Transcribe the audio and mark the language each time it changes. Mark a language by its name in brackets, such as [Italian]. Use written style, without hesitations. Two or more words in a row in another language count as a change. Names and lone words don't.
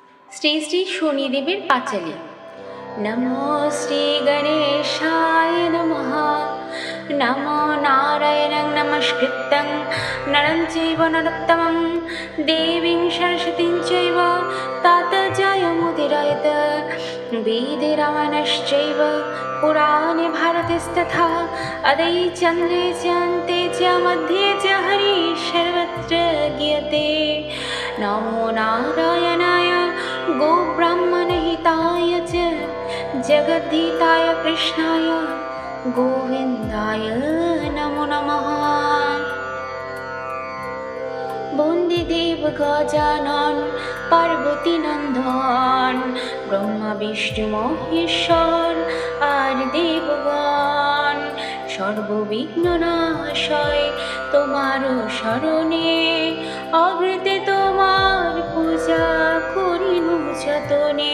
[Bangla] শ্রী শ্রী শনিদেবের পাঁচালী। [Sanskrit] নমো শ্রী গণেশায় নমঃ। নমো নারায়ণং নমস্কৃত্যং নরং চৈব নরোত্তমং দেবীং সরস্বতীং চৈব ততো জয়মুদীরয়েৎ। বেদে রামায়ণশ্চৈব পুরাণে ভারতস্তথা অদৈ চন্দ্রে চ अन्ते च मध्ये च हरिः सर्वत्र गीयते। नमो नारायणाय गोब्राह्मणहिताय च जगद्धिताय कृष्णाय गोविन्दाय नमो नमः। [Bangla] বন্দিদেব গজানন পার্বতী নন্দন ব্রহ্মা বিষ্ণু মহেশ্বর আর দেবগণ সর্ববিঘ্ন নাশয় তোমার শরণে অগ্রতে তোমার পূজা করিনু যতনে।